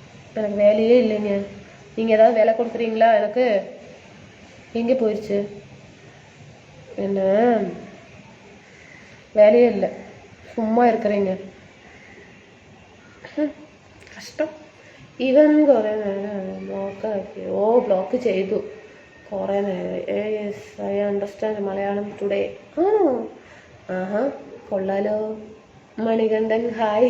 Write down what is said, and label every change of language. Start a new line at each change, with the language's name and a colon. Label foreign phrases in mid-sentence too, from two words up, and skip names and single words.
Tamil: எனக்கு வேலையே இல்லைங்க. நீங்கள் ஏதாவது வேலை கொடுக்குறீங்களா எனக்கு? எங்கே போயிடுச்சு? என்ன வேலையே இல்லை, சும்மா இருக்கிறீங்க.
Malayalam: കഷ്ടം. ഇവൻ കുറേ നേരം ബ്ലോക്ക് ചെയ്തു കുറേ നേരം.
English: Yes, I understand Malayalam today. ആണോ?
Malayalam: ആഹാ, കൊള്ളാലോ. മണികണ്ഠൻ ഹായ്.